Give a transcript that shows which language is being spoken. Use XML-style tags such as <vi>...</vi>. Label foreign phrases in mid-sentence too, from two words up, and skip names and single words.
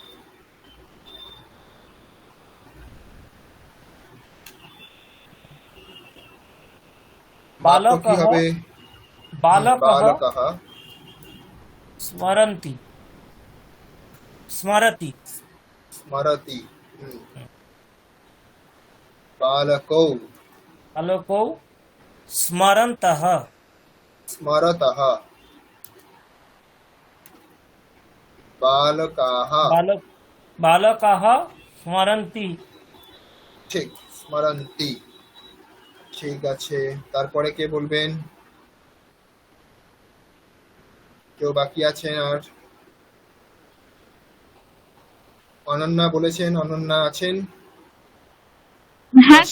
<bn>বাক্য কি</bn> <sa>বালকः</sa> <bn>হবে?</bn> <sa>বালকः বালকः স্মরন্তি স্মরতি। স্মরতি। হুম। बालकौ बालकौ स्मरन्तः स्मरतः। बालकाः बालकाः स्मरन्ति।</sa> <bn>ঠিক, স্মরন্তি। ঠিক আছে, তারপরে কে বলবেন? কেউ বাকি আছেন আর? অনন্যা বলেছেন, অনন্যা আছেন? হ্যাঁ</bn>